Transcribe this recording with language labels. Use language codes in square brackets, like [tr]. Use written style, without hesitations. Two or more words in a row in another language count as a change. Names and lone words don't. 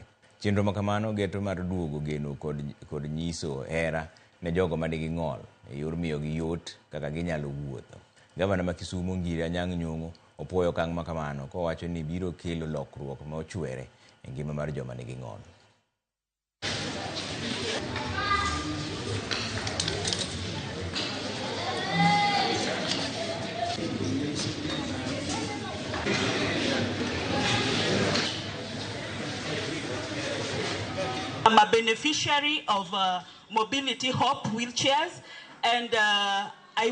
[luo] Chenro ma kamano geto mar duogo geno kod nyiso hera ne jogo manigi ng'ol e yor miyogi yot kaka ginyalo wuotho. Gavana ma Kisumu Nyong'o opuoyo okang' ma kamano kowacho ni biro kelo lokruok ma ochwere e ngima mar joma nigi ng'ol. [en] I'm a beneficiary of Mobility Hope wheelchairs, and I